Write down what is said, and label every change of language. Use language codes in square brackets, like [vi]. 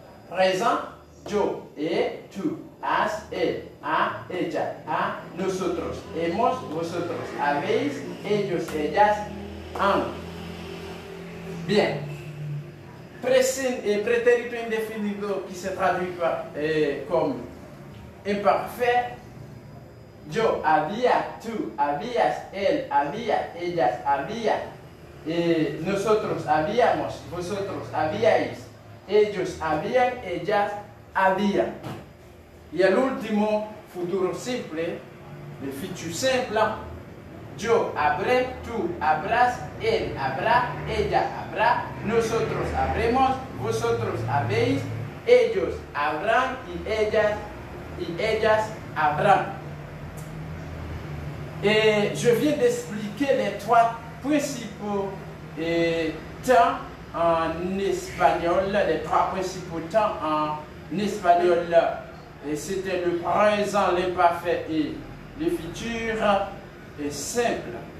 [es] Présent, yo, tu, has, él, a, ella, a, nosotros, hemos, vosotros, habéis, ellos, ellas, han. Bien. [fr] Prétérito indéfinido qui se traduit comme imparfait. [es] Yo había, tú habías, él había, ellas había, nosotros habíamos, vosotros habíais, ellos habían, ellas habían. Y el último, futuro simple, [fr] le futur simple, [es] yo habré, tú habrás, él habrá, ella habrá, nosotros habremos, vosotros habéis, ellos habrán y ellas habrán. [fr] Et je viens d'expliquer les trois principaux temps en espagnol, les trois principaux temps en espagnol. C'était le présent, l'imparfait et le futur simple.